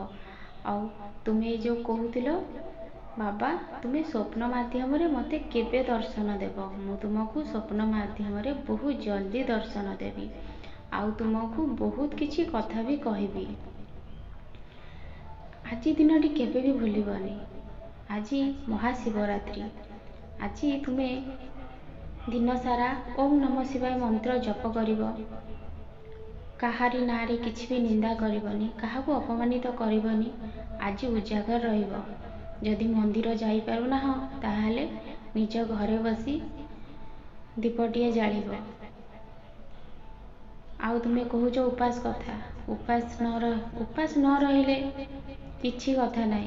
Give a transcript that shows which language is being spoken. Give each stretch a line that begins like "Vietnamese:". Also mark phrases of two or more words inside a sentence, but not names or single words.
Odia: ଆଉ ତୁମେ ଯୋ କହୁଥିଲ ବାବା ତୁମେ ସ୍ୱପ୍ନ ମାଧ୍ୟମ ରେ ମତେ କେବେ ଦର୍ଶନ ଦେବ, ମୁଁ ତୁମକୁ ସ୍ୱପ୍ନ ମାଧ୍ୟମ ରେ ବହୁତ ଜଲଦି ଦର୍ଶନ ଦେବି। ଆଉ ତୁମକୁ ବହୁତ କିଛି କଥା ବି କହିବି। ଆଜି ଦିନଟି କେବେ ବି ଭୁଲିବନି। ଆଜି ମହାଶିବରାତ୍ରି। ଆଜି ତୁମେ ଦିନ ସାରା
Sanskrit: ओम नमः शिवाय
Odia: ମନ୍ତ୍ର ଜପ କରିବ। କାହାରି ନାଁରେ କିଛି ବି ନିନ୍ଦା କରିବନି, କାହାକୁ ଅପମାନିତ କରିବନି। ଆଜି ଉଜାଗର ରହିବ। ଯଦି ମନ୍ଦିର ଯାଇ ପାରୁନା ହୋ ତାହାହେଲେ ନିଜ ଘରେ ବସି ଦୀପଟିଏ ଜାଳିବ। ଆଉ ତୁମେ କହୁଛ ଉପାସ କଥା, ଉପାସ ନ ରହିଲେ କିଛି କଥା ନାହିଁ।